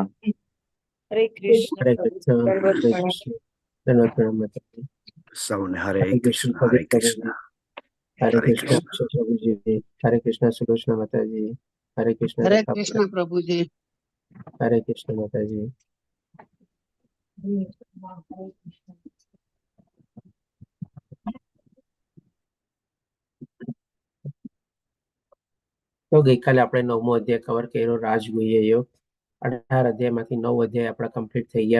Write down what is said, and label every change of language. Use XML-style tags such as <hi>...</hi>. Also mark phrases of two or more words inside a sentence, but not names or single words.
<hi>हरे कृष्ण दंडवत प्रणाम माता जी। सबने हरे कृष्ण हरे कृष्ण प्रभु जी। हरे कृष्ण सुलोचना माता जी। हरे कृष्ण प्रभु जी। हरे कृष्ण माता जी।</hi> <gu>તો ગઈકાલે આપણે 9મો અધ્યાય કવર કર્યો, રાજગુહ્ય યોગ। 18 અધ્યાયમાંથી 9 અધ્યાય આપણા કમ્પ્લીટ થઈ ગયા।</gu>